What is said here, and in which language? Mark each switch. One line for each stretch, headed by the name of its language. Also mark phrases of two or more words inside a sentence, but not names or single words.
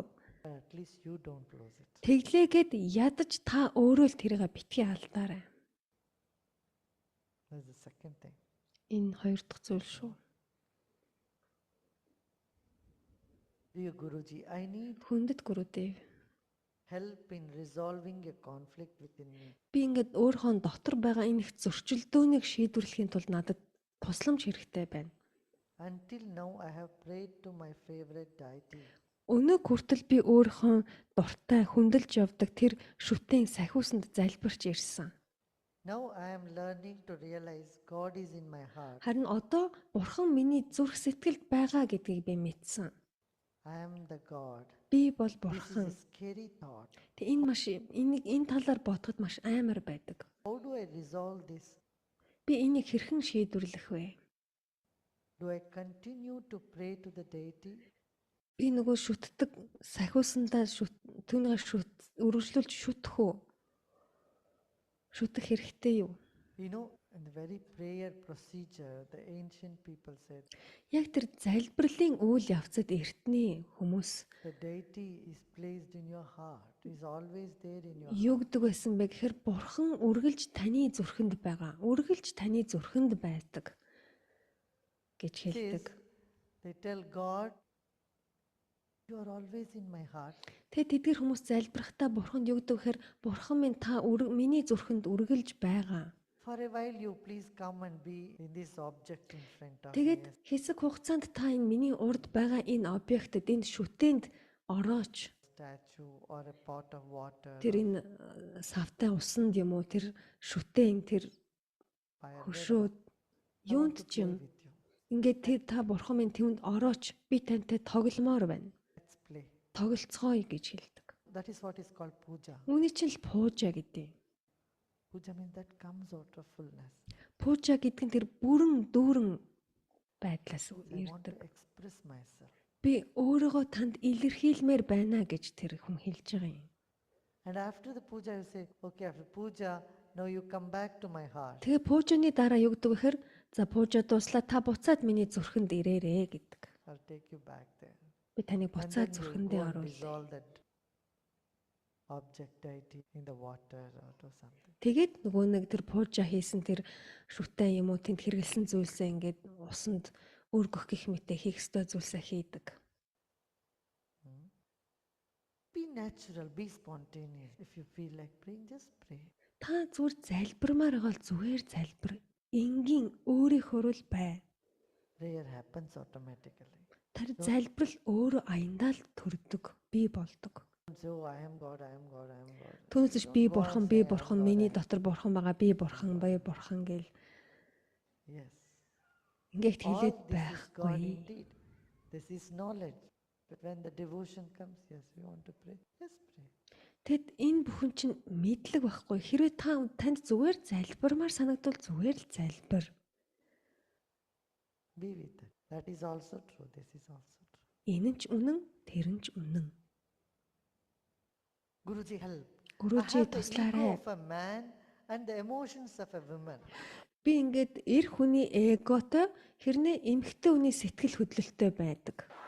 English: At least you don't lose it.
Mongolian: Тэглээгээд ядаж та өөрөө л тэрийг битгий алдаарай.
English: That's the second thing.
Mongolian: Энэ хоёр дахь зүйл шүү.
English: Dear Guruji, I need
Mongolian: Хүндэт гүрүүдэв.
English: help in resolving a conflict within me.
Mongolian: Би ингээд өөрийнхөө дотор байгаа энэ их зөрчилдөөнийг шийдвэрлэхийн тулд надад тусламж хэрэгтэй байна.
English: Until now, I have prayed to my favorite deity.
Mongolian: Өнөө хүртэл би өөрийнхөө дуртай хүндэлж явдаг тэр шүтэн сахиусанд залбирч ирсэн.
English: Now I am learning to realize God is in my heart.
Mongolian: Харин одоо Бурхан миний зүрх сэтгэлд байгаа гэдгийг би мэдсэн.
English: I am the God.
Mongolian: Би бол
English: This is
Mongolian: Бурхан.
English: a scary thought.
Mongolian: Тэг энэ талаар бодоход маш амар байдаг.
English: How do I resolve this?
Mongolian: Би энийг хэрхэн шийдвэрлэх вэ?
English: Do I continue to pray to the deity?
Mongolian: Би нөгөө шүтдэг сахиусандаа түүнийг үргэлжлүүлж шүтэх үү? Шүтэх хэрэгтэй юу?
English: You know, in the very prayer procedure, the ancient people said,
Mongolian: Яг тэр залбирлын үйл явцад эртний хүмүүс
English: the deity is placed in your heart, is always there in your
Mongolian: юу
English: heart.
Mongolian: гэдэг байсан бэ гэхээр Бурхан үргэлж таны зүрхэнд байгаа. Үргэлж таны зүрхэнд байдаг гэж
English: Says,
Mongolian: хэлдэг.
English: they tell God, you are always in my heart.
Mongolian: Тэгээ тэдгэр хүмүүс залбирахдаа Бурханд юу гэдэг вэ гэхээр Бурхан минь та миний зүрхэнд үргэлж байгаа.
English: For a while, you please come and be in this object in front of me.
Mongolian: Тэгээд хэсэг хугацаанд та энэ миний урд байгаа энэ объектэд энэ шүтээнд орооч.
English: Statue or a pot of water,
Mongolian: Тэр энэ савтай усанд юм уу тэр шүтэн тэр
English: fire,
Mongolian: хөшөөд
English: I want
Mongolian: юунд
English: to
Mongolian: ч
English: play
Mongolian: юм
English: with you.
Mongolian: ингээд тэр та Бурхан минь тэвнд орооч би тантай тогломоор байна.
English: Let's play.
Mongolian: Тоглолцгоё гэж хэлдэг.
English: That is what is called puja.
Mongolian: Үүний чинь л пужа гэдэг.
English: Puja means that comes out of fullness.
Mongolian: Пужа гэдэг нь тэр бүрэн дүүрэн байдлаас
English: I want to
Mongolian: ирдэг.
English: express myself.
Mongolian: Би өөрийгөө танд илэрхийлмээр байна гэж тэр хүн хэлж байгаа юм.
English: And after the puja, you say, okay, after puja, now you come back to my heart.
Mongolian: Тэгээ пужаны дараа юу гэдэг вэ гэхээр за пужа дуслаа та буцаад миний зүрхэнд ирээрээ гэдэг.
English: I'll take you back there.
Mongolian: Би таныг
English: And
Mongolian: буцаад
English: then you
Mongolian: зүрхэндээ
English: go and
Mongolian: оруулъя.
English: dissolve that object deity in the water or something. Тэгээд нөгөө нэг тэр пужа хийсэн тэр шүтэн юм уу тэнд хэрэгэлсэн зүйлсээ ингээд усанд өргөх гэх мэт хийх ёстой зүйлсээ хийдэг. Be natural, be spontaneous. If you feel like praying, just pray.
Mongolian: Та зүгээр залбирмаар байгаа бол зүгээр залбир. Энгийн өөрийнхөө л бай.
English: Prayer happens automatically.
Mongolian: Тэр залбирал өөрөө аяндаа л төрдөг, бий болдог.
English: Don't say, oh, I am God, I am God, I am God.
Mongolian: Түүнээс би бурхан, миний дотор бурхан байгаа, би бурхан гэл
English: Yes.
Mongolian: ингээд
English: All
Mongolian: хэлээд
English: this is God
Mongolian: байхгүй.
English: indeed. This is knowledge. But when the devotion comes, yes, we want to pray. Yes, pray.
Mongolian: Тэгэд энэ бүхэн чинь мэдлэг байхгүй. Хэрвээ танд зүгээр залбирмаар санагдвал зүгээр л залбир.
English: Be with it. That is also true. This is also true.
Mongolian: Энэ нь ч үнэн, тэр нь ч үнэн.
English: Guruji, help.
Mongolian: Гүрүүжи
English: I have the ego
Mongolian: туслаарай.
English: of a man and the emotions of a woman.
Mongolian: Би ингээд эр хүний эготой хэрнээ эмэгтэй хүний сэтгэл хөдлөлтөй байдаг.